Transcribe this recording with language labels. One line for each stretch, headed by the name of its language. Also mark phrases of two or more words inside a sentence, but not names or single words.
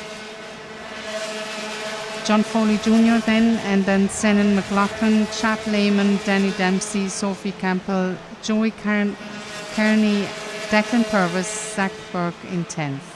English: John Foley Jr. and then Senan McLaughlin, Chad Lehman, Danny Dempsey, Sophie Campbell, Joey Kearney, Declan Purvis, Zach Burke in 10th.